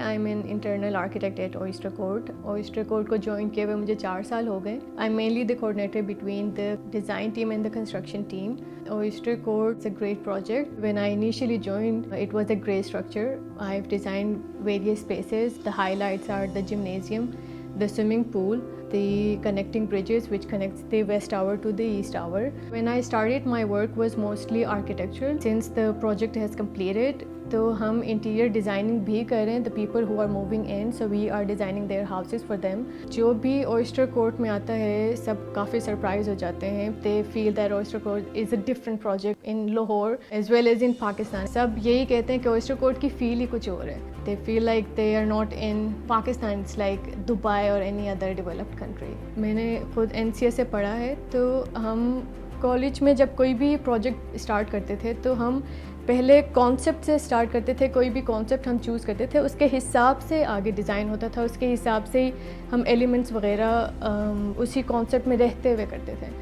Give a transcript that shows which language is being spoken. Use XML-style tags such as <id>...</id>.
<en>I am an internal architect at Oyster Court.</en> <ur>اوئسٹر court کو join کیے ہوئے مجھے 4 سال ہو گئے.</ur> <en>I am mainly the coordinator between the design team and the construction team. Oyster Court is a great project. When I initially joined, it was a grey structure. I've designed various spaces. The highlights are the gymnasium, the swimming pool, the connecting bridges which connects the west tower to the east tower. When I started, my work was mostly architectural. Since the project has completed,</en> <ur>تو ہم interior designing بھی کر رہے ہیں.</ur> <en>The people who are moving in, so we are designing their houses for them.</en> <ur>جو بھی اوئسٹر court میں آتا ہے سب کافی سرپرائز ہو جاتے ہیں.</ur> <en>They feel that Oyster Court is a different project in Lahore as well as in Pakistan.</en> <ur>سب یہی کہتے ہیں کہ اوئسٹر کورٹ کی فیل ہی کچھ اور ہے.</ur> <en>They feel like they are not in Pakistan, it's like Dubai or any other developed country.</en> <ur>میں نے خود NCS سے پڑھا ہے, تو ہم کالج میں جب کوئی بھی پروجیکٹ اسٹارٹ کرتے تھے تو ہم پہلے کانسیپٹ سے اسٹارٹ کرتے تھے. کوئی بھی کانسیپٹ ہم چوز کرتے تھے اس کے حساب سے آگے ڈیزائن ہوتا تھا, اس کے حساب سے ہی ہم ایلیمنٹس وغیرہ اسی کانسیپٹ میں رہتے ہوئے کرتے تھے.</ur>